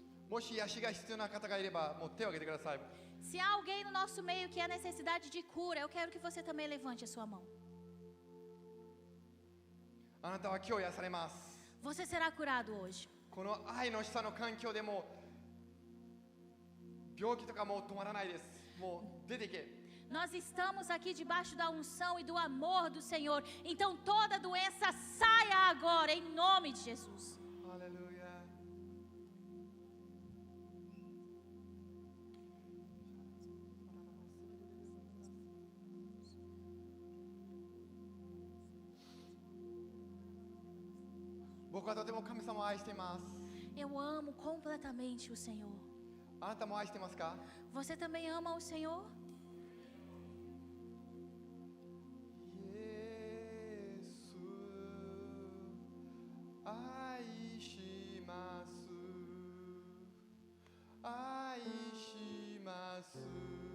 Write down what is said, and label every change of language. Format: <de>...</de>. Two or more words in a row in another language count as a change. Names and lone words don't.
<ja>もし癒しが必要な方がいれば、もう手を挙げてください。</ja> <pt>Se há alguém no nosso meio que há necessidade de cura, eu quero que você também levante a sua mão.</pt> <ja>あなたは今日癒されます。</ja> <pt>Você será curado hoje.</pt> <ja>この愛の下の環境でも病気とかもう止まらないです。もう出ていけ。</ja> <pt>Nós estamos aqui debaixo da unção e do amor do Senhor. Então toda doença saia agora, em nome de Jesus.</pt> <ja>ハレルヤ。僕はとても神様を愛しています。</ja> <pt>Eu amo completamente o Senhor.</pt> <ja>あなたも愛してますか？</ja> <pt>Você também ama o Senhor?</pt> <ja>イエス愛します愛します</ja>